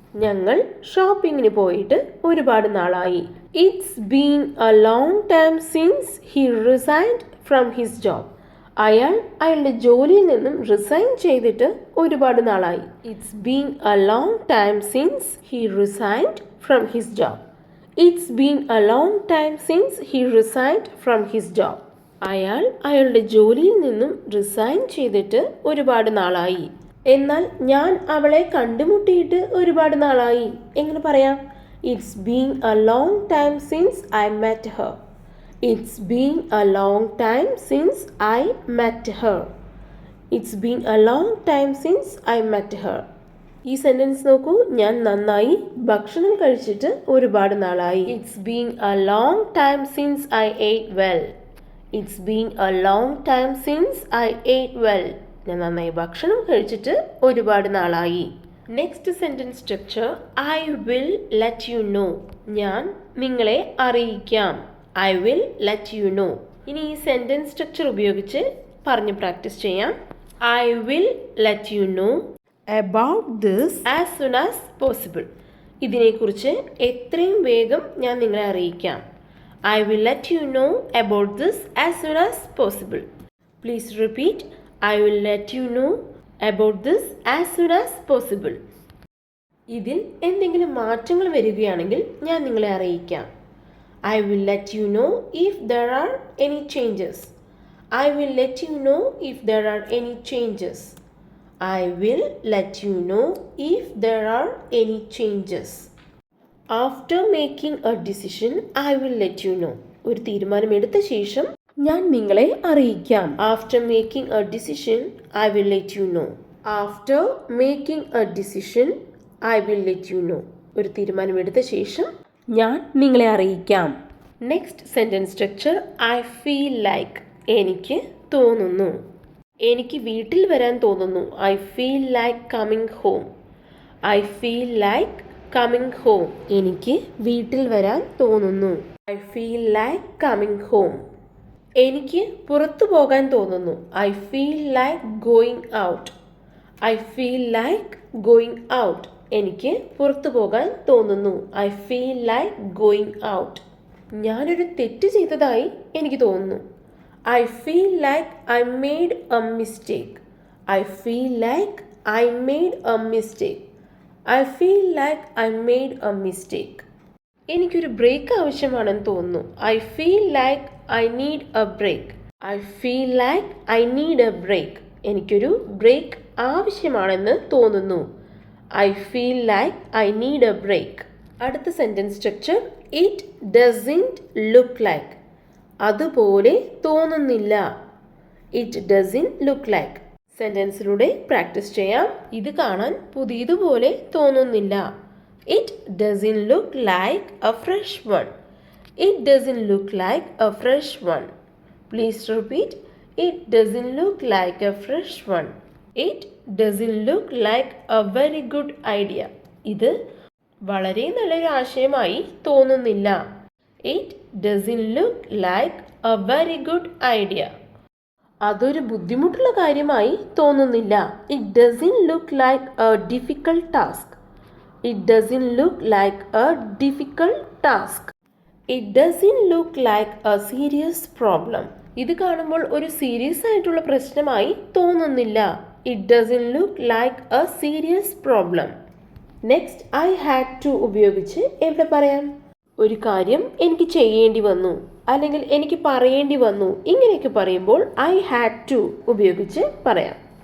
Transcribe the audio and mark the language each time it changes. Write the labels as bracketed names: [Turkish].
[Malayalam] ഞങ്ങൾ ഷോപ്പിങ്ങിന് പോയിട്ട് ഒരുപാട് നാളായി. [English] It's been a long time since he resigned from his job. [Malayalam] അയാളുടെ ജോലിയിൽ നിന്നും റിസൈൻ ചെയ്തിട്ട് ഒരുപാട് നാളായി. [English] It's been a long time since he resigned from his job. It's been a long time since he resigned from his job. [Malayalam] അയാളുടെ ജോലിയിൽ നിന്നും resign ചെയ്തിട്ട് ഒരുപാട് നാളായി. എന്നാൽ ഞാൻ അവളെ കണ്ടുമുട്ടിയിട്ട് ഒരുപാട് നാളായി. എങ്ങനെ പറയാം? [English] It's been a long time since I met her. It's been a long time since I met her. It's been a long time since I met her. [Malayalam] ഈ സെൻറ്റൻസ് നോക്കൂ. ഞാൻ നന്നായി ഭക്ഷണം കഴിച്ചിട്ട് ഒരുപാട് നാളായി. [English] It's been a long time since I ate well. It's been a long time since I ate well. [Malayalam] ഞാൻ നന്നായി ഭക്ഷണം കഴിച്ചിട്ട് ഒരുപാട് നാളായി. [English] Next sentence structure I will let you know. [Malayalam] ഞാൻ നിങ്ങളെ അറിയിക്കാം. [English] I will let you know. [Malayalam] ഇനി ഈ സെൻറ്റൻസ് സ്ട്രക്ചർ ഉപയോഗിച്ച് പറഞ്ഞ് പ്രാക്ടീസ് ചെയ്യാം. [English] I will let you know about this as soon as possible. [Malayalam] ഇതിനെക്കുറിച്ച് എത്രയും വേഗം ഞാൻ നിങ്ങളെ അറിയിക്കാം. [English] I will let you know about this as soon as possible. Please repeat. I will let you know about this as soon as possible. [Malayalam] ഇതിൽ എന്തെങ്കിലും മാറ്റങ്ങൾ വരികയാണെങ്കിൽ ഞാൻ നിങ്ങളെ അറിയിക്കാം. [English] I will let you know if there are any changes. I will let you know if there are any changes. I will let you know if there are any changes. After making a decision, I will let you know. [Malayalam] ഒരു തീരുമാനമെടുത്ത ശേഷം ഞാൻ നിങ്ങളെ അറിയിക്കാം. [English] After making a decision, I will let you know. After making a decision, I will let you know. [Malayalam] ഒരു തീരുമാനമെടുത്ത ശേഷം ഞാൻ നിങ്ങളെ അറിയിക്കാം. [English] Next sentence structure I feel like. [Malayalam] എനിക്ക് തോന്നുന്നു. എനിക്ക് വീട്ടിൽ വരാൻ തോന്നുന്നു. [English] I feel like coming home. I feel like coming home. [Malayalam] എനിക്ക് വീട്ടിൽ വരാൻ തോന്നുന്നു. [English] I feel like coming home. [Malayalam] എനിക്ക് പുറത്തു പോകാൻ തോന്നുന്നു. [English] I feel like going out. I feel like going out. [Malayalam] എനിക്ക് പുറത്തു പോകാൻ തോന്നുന്നു. [English] I feel like going out. [Malayalam] ഞാനൊരു തെറ്റ് ചെയ്തതായി എനിക്ക് തോന്നുന്നു. [English] I feel like I made a mistake. I feel like I made a mistake. I feel like I made a mistake. [Malayalam] എനിക്കൊരു ബ്രേക്ക് ആവശ്യമാണെന്ന് തോന്നുന്നു. [English] I feel like I need a break. I feel like I need a break. [Malayalam] എനിക്കൊരു break ആവശ്യമാണെന്ന് തോന്നുന്നു. [English] I feel like I need a break. അടുത്ത sentence structure It doesn't look like. [Malayalam] അതുപോലെ തോന്നുന്നില്ല. [English] It doesn't look like. [Malayalam] സെൻറ്റൻസിലൂടെ practice ചെയ്യാം. ഇത് കാണാൻ പുതിയതുപോലെ തോന്നുന്നില്ല. [English] It doesn't look like a fresh one. It doesn't look like a fresh one. Please repeat. It doesn't look like a fresh one. It doesn't look like a very good idea. [Malayalam] ഇത് വളരെ നല്ലൊരു ആശയമായി തോന്നുന്നില്ല. [English] It doesn't look like a very good idea. [Malayalam] അതൊരു ബുദ്ധിമുട്ടുള്ള കാര്യമായി തോന്നുന്നില്ല. [English] It doesn't look like a difficult task. It doesn't look like a difficult task. It doesn't look like a serious problem. [Malayalam] ഇത് കാണുമ്പോൾ ഒരു സീരിയസ് ആയിട്ടുള്ള പ്രശ്നമായി തോന്നുന്നില്ല. [English] It doesn't look like a serious problem. Next I had to [Malayalam] ഉപയോഗിച്ച് എവിടെ പറയാം? ഒരു കാര്യം എനിക്ക് ചെയ്യേണ്ടി വന്നു അല്ലെങ്കിൽ എനിക്ക് പറയേണ്ടി വന്നു, ഇങ്ങനെയൊക്കെ പറയുമ്പോൾ ഐ ഹാഡ് ടു ഉപയോഗിച്ച് പറയാം.